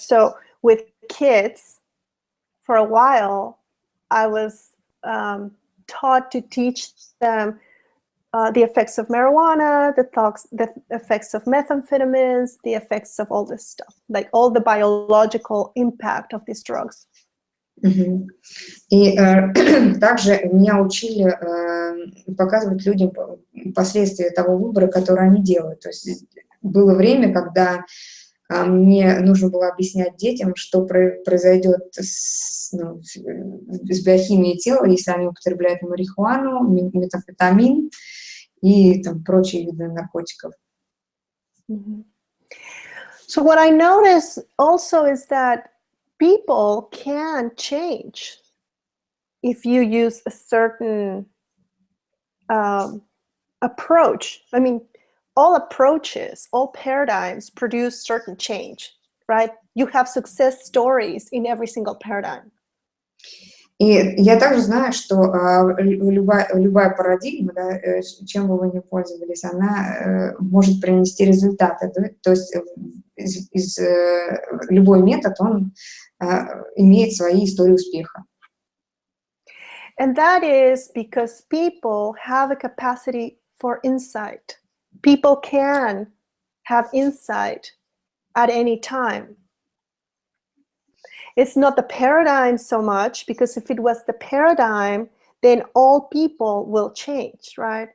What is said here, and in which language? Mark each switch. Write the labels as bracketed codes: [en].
[en] So with kids, for a while, I was taught to teach them the effects of marijuana, the effects of methamphetamines, the effects of all this stuff, like all the biological impact of these drugs. [ru] И также меня учили показывать людям последствия того выбора, который они делают. То есть было время, когда мне нужно было объяснять детям, что произойдет с биохимией тела, если они употребляют марихуану, метамфетамин и там прочие виды наркотиков. [en] So what I noticed also is that people can change if you use a certain approach. I mean, all approaches, all paradigms produce certain change, right? You have success stories in every single paradigm. [ru] И я также знаю, что любая парадигма, да, чем бы вы ни пользовались, она может принести результаты. Да? То есть любой метод, он имеет свои истории успеха. [en] And that is because people have a capacity for insight. People can have insight at any time. It's not the paradigm so much, because if it was the paradigm, then all people will change, right?